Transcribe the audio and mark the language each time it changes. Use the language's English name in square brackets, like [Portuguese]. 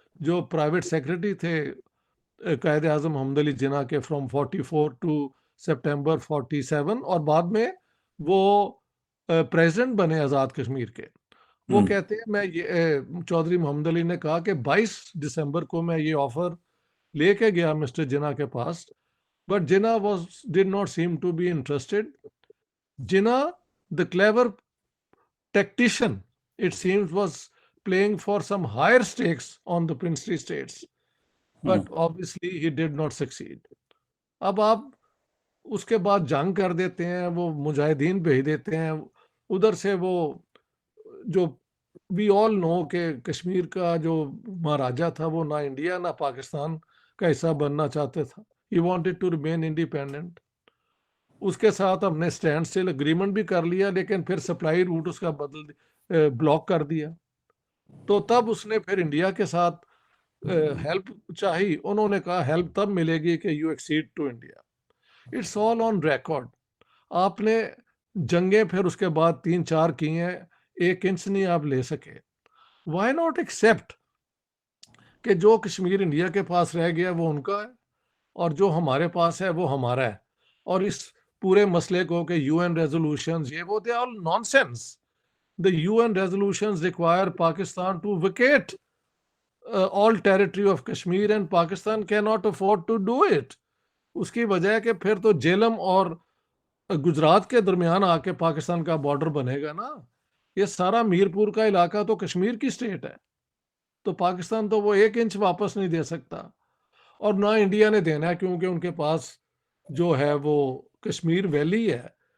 [Urdu] جو private secretary تھے قائد اعظم محمد علی جناح کے فرام 44 ٹو سپٹمبر 47 اور بعد میں وہ پریزیڈنٹ بنے آزاد کشمیر کے. وہ کہتے ہیں میں چودھری محمد علی نے کہا کہ 22 دسمبر کو میں یہ آفر لے کے گیا مسٹر جناح کے پاس, [English] But Jinnah did not seem to be interested. Jinnah, the clever tactician, it seems, was playing for some higher stakes on the princely states, but obviously he did not succeed. [Urdu] اب آپ اس کے بعد جنگ کر دیتے ہیں, وہ مجاہدین بھیج دیتے ہیں ادھر سے. وہ جو [English] we all know [Urdu] کہ کشمیر کا جو مہاراجا تھا وہ نہ انڈیا نہ پاکستان کا حصہ بننا چاہتے تھا. [English] He wanted to remain independent. [Urdu] اس کے ساتھ ہم نے اسٹینڈ اسٹل اگریمنٹ بھی کر لیا, لیکن پھر سپلائی روٹ اس کا بلاک کر دیا. تو تب اس نے پھر انڈیا کے ساتھ ہیلپ چاہی. انہوں نے کہا ہیلپ تب ملے گی کہ [English] You accede to India. It's all on record. [Urdu] آپ نے جنگیں پھر اس کے بعد 3-4 کی ہیں, 1 انچ نہیں آپ لے سکے. [English] why not accept [Urdu] کہ جو کشمیر انڈیا کے پاس رہ گیا وہ ان کا ہے اور جو ہمارے پاس ہے وہ ہمارا ہے. اور اس پورے مسئلے کو کہ یو این ریزولوشنز یہ وہ [English] They all nonsense. The UN resolutions require Pakistan to vacate all territory of Kashmir and Pakistan cannot afford to do it. [Urdu] اس کی وجہ ہے کہ پھر تو جیلم اور گجرات کے درمیان آ کے پاکستان کا بارڈر بنے گا نا. یہ سارا میرپور کا علاقہ تو کشمیر کی سٹیٹ ہے, تو پاکستان تو وہ 1 انچ واپس نہیں دے سکتا اور نہ انڈیا نے دینا ہے, کیونکہ ان کے پاس جو ہے وہ کشمیر ویلی ہے.